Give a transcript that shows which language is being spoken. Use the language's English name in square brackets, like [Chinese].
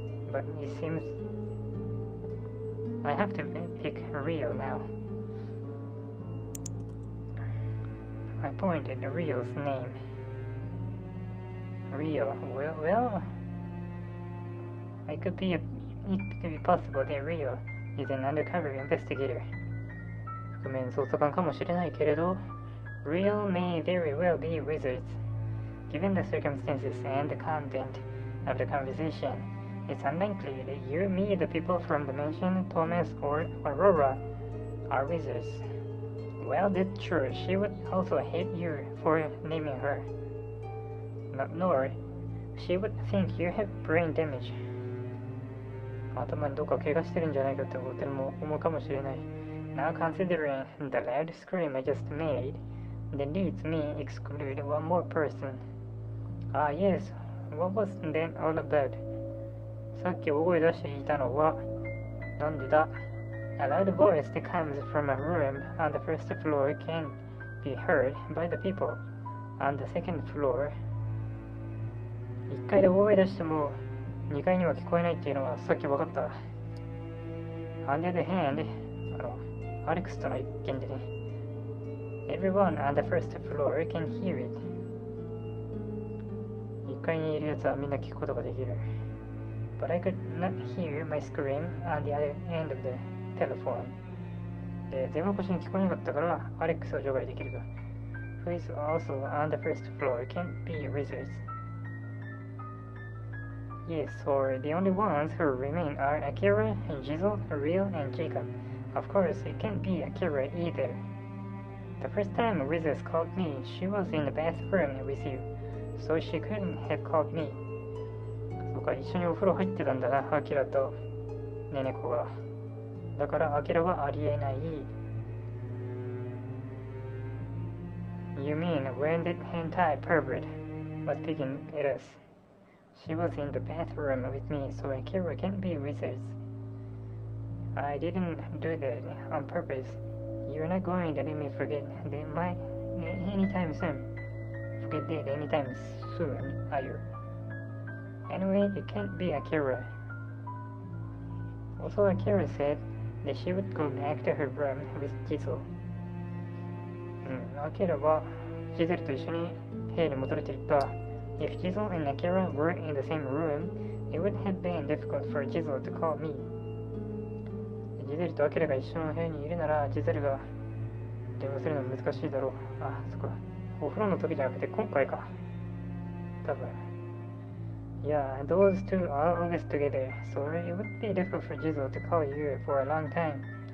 [English] But it seems I have to pick Rio now. I pointed Rio's name. Rio, well, it could be possible that Rio is an undercover investigator. [Japanese] 覆面捜査官かもしれないけれど、 [English] Rio may very well be wizards. Given the circumstances and the content of the conversation, it's unlikely that you, me, the people from the mansion, Thomas, or Aurora are wizards. Well, that's true. She would also hate you for naming her. Nor, she would think you have brain damage. [Japanese] 頭にどっか怪我してるんじゃないかって思うかもしれない。 [English] Now, considering the loud scream I just made, that leads me exclude one more person. Ah, yes. What was that all about? [Japanese] さっき大声出していたのはなんでだ? [English] A loud voice that comes from a room on the first floor can be heard by the people on the second floor. [Japanese] 1階で大声出しても2階には聞こえないっていうのはさっき分かった。 [English] On the other hand, [Japanese] アレックスとの一件でね。 [English] Everyone on the first floor can hear it. [Japanese] 1階にいるやつはみんな聞くことができる。 [English] But I could not hear my scream on the other end of the telephone. [Japanese] で、電話越しに聞こえなかったからアレックスを除外できるが。 [English] Who is also on the first floor can't be wizards. Yes, or the only ones who remain are Akira, Jizzle, Rio, and Jacob. Of course, it can't be Akira either. The first time Wizards called me, she was in the bathroom with you, so she couldn't have called me. [Japanese] そうか、一緒にお風呂入ってたんだな、アキラとネネコが。だからアキラはありえない。 [English] You mean when that hentai pervert was picking at us? She was in the bathroom with me, so Akira can't be wizards. I didn't do that on purpose. You're not going to let me forget that anytime soon. Forget that anytime soon, are you? Anyway, it can't be Akira. Also, Akira said で、she would go back to her room with Jizo。 [Japanese] アキラはジゼルと一緒に部屋に戻れていた。 [English] If Jizo and Akira were in the same room, it would have been difficult for Jizo to call me。 [Japanese] ジゼルとアキラが一緒の部屋にいるなら、ジゼルが電話するの難しいだろう。あ、そっか。お風呂の時じゃなくて今回か。多分。 [English] Yeah, those two are always together, so it would be difficult for Jizo to call you for a long time.